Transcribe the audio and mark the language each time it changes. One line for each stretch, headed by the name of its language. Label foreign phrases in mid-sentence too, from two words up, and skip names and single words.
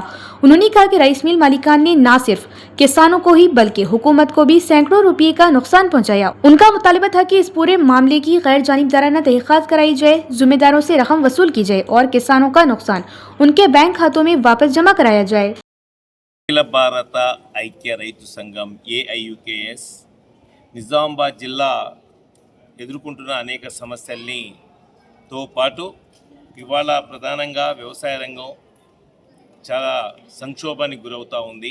Urdu: انہوں نے کہا کہ رائس مل مالکان نے نہ صرف کسانوں کو ہی بلکہ حکومت کو بھی سینکڑوں روپے کا نقصان پہنچایا۔ ان کا مطالبہ تھا کہ اس پورے معاملے کی غیر جانبدارانہ تحقیقات کرائی جائے، ذمہ داروں سے رقم وصول کی جائے اور کسانوں کا نقصان ان کے بینک کھاتوں میں واپس جمع کرایا جائے۔
Telugu: అఖిల భారత ఐక్య రైతు సంఘం AIUKS నిజామాబాద్ జిల్లా ఎదుర్కొంటున్న అనేక సమస్యల్ని తో పాటు ఇవాళ ప్రధానంగా వ్యవసాయ రంగం చాలా సంక్షోభానికి గురవుతూ ఉంది।